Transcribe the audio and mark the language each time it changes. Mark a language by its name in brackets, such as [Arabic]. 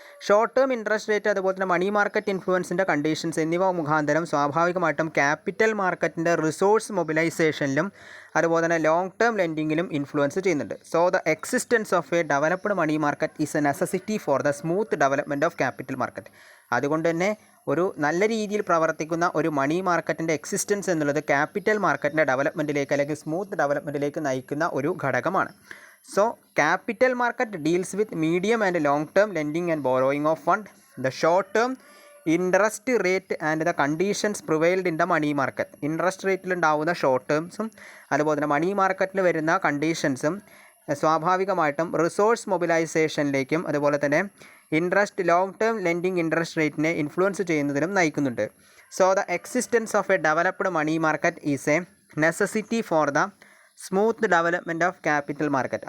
[Malayalam] Short term interest rate അതുപോലെ തന്നെ money market ഇൻഫ്ലുവൻസിൻ്റെ conditions എന്നിവ മുഖാന്തരം സ്വാഭാവികമായിട്ടും ക്യാപിറ്റൽ മാർക്കറ്റിൻ്റെ റിസോഴ്സ് മൊബിലൈസേഷനിലും അതുപോലെ തന്നെ ലോങ് ടേം ലെൻഡിങ്ങിലും ഇൻഫ്ലുവൻസ് ചെയ്യുന്നുണ്ട്. [English] So the existence of a developed money market is a necessity for the smooth development of capital market. [Malayalam] അതുകൊണ്ട് തന്നെ ഒരു നല്ല രീതിയിൽ പ്രവർത്തിക്കുന്ന ഒരു മണി മാർക്കറ്റിൻ്റെ എക്സിസ്റ്റൻസ് എന്നുള്ളത് ക്യാപിറ്റൽ മാർക്കറ്റിൻ്റെ ഡെവലപ്മെൻറ്റിലേക്ക് അല്ലെങ്കിൽ സ്മൂത്ത് ഡെവലപ്മെൻറ്റിലേക്ക് നയിക്കുന്ന ഒരു ഘടകമാണ്. [English] So, capital market deals with medium and long term lending and borrowing of fund. The short term interest rate and the conditions prevailed in the money market. [Malayalam] Interest റേറ്റിൽ ഉണ്ടാവുന്ന short ടേംസും അതുപോലെ തന്നെ മണി മാർക്കറ്റിൽ വരുന്ന കണ്ടീഷൻസും സ്വാഭാവികമായിട്ടും റിസോഴ്സ് മൊബിലൈസേഷനിലേക്കും അതുപോലെ തന്നെ long term lending interest റേറ്റിനെ influence ചെയ്യുന്നതിനും നയിക്കുന്നുണ്ട്. [English] So the existence of a developed money market is a necessity for the smooth development of capital market.